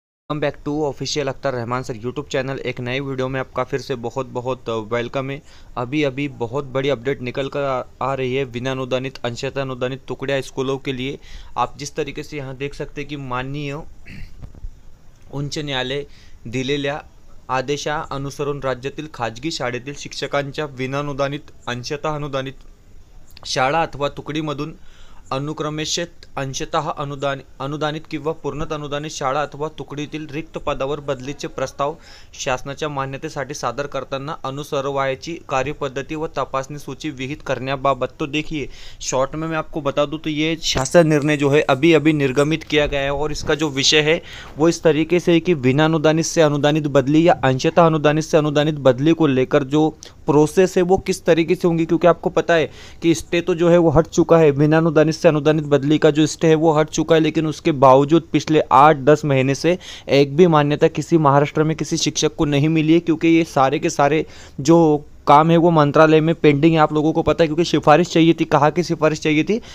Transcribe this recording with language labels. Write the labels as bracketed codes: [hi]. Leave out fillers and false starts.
[hi] Welcome back to official Akhtar Rahman sir YouTube channel. एक नए video में आपका फिर से बहुत बहुत वेलकम है। अभी अभी बहुत बड़ी अपडेट निकल कर आ रही है विना अनुदानित अंशतः अनुदानित तुकड्या स्कूलों के लिए। आप जिस तरीके से यहाँ देख सकते हैं कि [mr] माननीय उच्च न्यायालय दिलेल्या आदेशा अनुसरून राज्यातील खाजगी शाळेतील शिक्षकांच्या विनानुदानित अंशतः अनुदानित शाळा अथवा तुकडीमधून अनुक्रमेशत अंशतः अनुदानित किंवा पूर्णतः अनुदानित शाळा अथवा तुकडीतील रिक्त पदावर बदलीचे प्रस्ताव शासनाच्या मान्यतेसाठी सादर करताना अनुसरवायची कार्यपद्धती व तपासणी सूची विहित करण्याबाबत। [hi] तो देखिए शॉर्ट में मैं आपको बता दूं तो ये शासन निर्णय जो है अभी अभी निर्गमित किया गया है और इसका जो विषय है वो इस तरीके से कि बिना अनुदानित से अनुदानित बदली या अंशतः अनुदानित से अनुदानित बदली को लेकर जो प्रोसेस है वो किस तरीके से होंगी, क्योंकि आपको पता है कि स्टे तो जो है वो हट चुका है, बिना अनुदानित से अनुदानित बदली का जो स्टे है वो हट चुका है, लेकिन उसके बावजूद पिछले 8-10 महीने से एक भी मान्यता किसी महाराष्ट्र में किसी शिक्षक को नहीं मिली है, क्योंकि ये सारे के सारे जो काम है वो मंत्रालय में पेंडिंग है। आप लोगों को पता है, क्योंकि सिफारिश चाहिए थी। कहाँ की सिफारिश चाहिए थी?